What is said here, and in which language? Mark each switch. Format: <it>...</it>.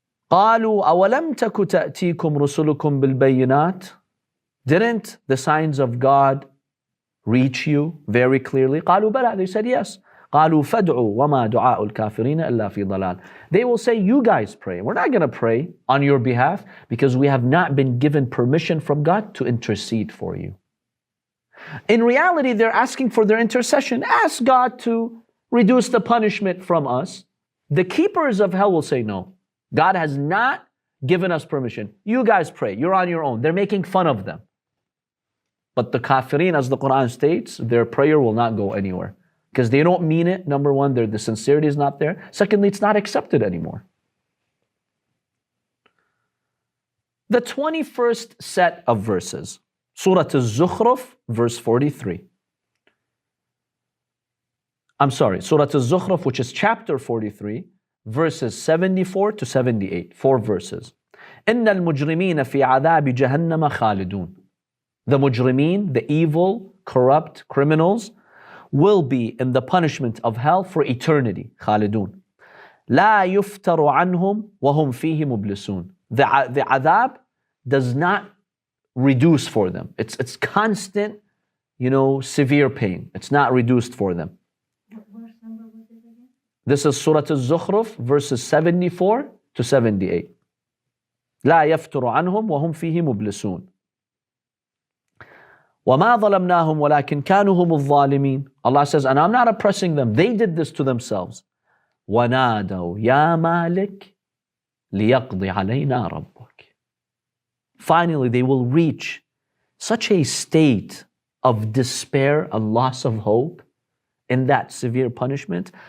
<ar>قالوا أولم تك تأتيكم رسلكم بالبينات.</ar> <en>Didn't the signs of God reach you very clearly?</en> <ar>قالوا بلى.</ar> <en>They said yes.</en> <ar>قالوا فادعوا وما دعاء الكافرين إلا في ضلال.</ar> <en>They will say, you guys pray. We're not going to pray on your behalf because we have not been given permission from God to intercede for you. In reality, they're asking for their intercession. Ask God to reduce the punishment from us. The keepers of hell will say no. God has not given us permission. You guys pray. You're on your own. They're making fun of them. But the kafirin, as the Quran states, their prayer will not go anywhere. Because they don't mean it. Number one, the sincerity is not there. Secondly, it's not accepted anymore. The 21st set of verses. Surah az-Zukhruf, verse 43. I'm sorry, Surah az-Zukhruf, which is chapter 43, verses 74 to 78, 4 verses.</en> <ar>إِنَّ الْمُجْرِمِينَ فِي عَذَابِ جَهَنَّمَ خَالِدُونَ.</ar> <en>The mujrimeen, the evil, corrupt criminals, will be in the punishment of hell for eternity.</en> <ar>خالدون. لا يفتر عنهم وهم فيه مبلسون.</ar> <en>The adhab does not reduce for them. It's constant, severe pain. It's not reduced for them. What verse number was it again? This is Surah az-Zukhruf, verses 74 to 78.</en> <ar>لا يفتر عنهم وهم فيه مبلسون. وَمَا ظَلَمْنَاهُمْ وَلَكِنْ كَانُوا هُمُ الظَّالِمِينَ.</ar> <en>Allah says, and I'm not oppressing them. They did this to themselves.</en> <ar>وَنَادَوْا يَا مَالِكْ لِيَقْضِ عَلَيْنَا رَبُّكَ.</ar> <en>Finally, they will reach such a state of despair and loss of hope in that severe punishment.</en>